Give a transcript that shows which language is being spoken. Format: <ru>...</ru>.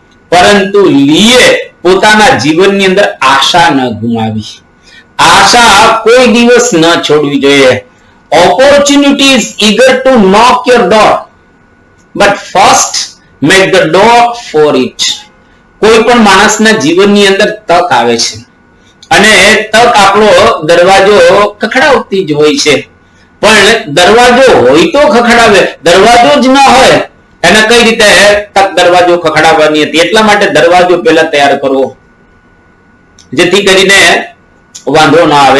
<gu>પરંતુ લીએ પોતાના જીવનની અંદર આશા ન ગુમાવી. આશા કોઈ દિવસ ન છોડવી જોઈએ.</gu> <en>Opportunity is eager to knock your door, but first make the door for it.</en> <gu>કોઈ પણ માણસના જીવનની અંદર તક આવે છે, અને તક આપણો દરવાજો ખખડાવતી જ હોય છે, પણ દરવાજો હોય તો ખખડાવે, દરવાજો જ ન હોય એને કઈ રીતે તક દરવાજો ખખડાવવાની હતી. એટલા માટે દરવાજો પહેલા તૈયાર કરવો, જેથી કરીને વાંધો ના આવે.</gu>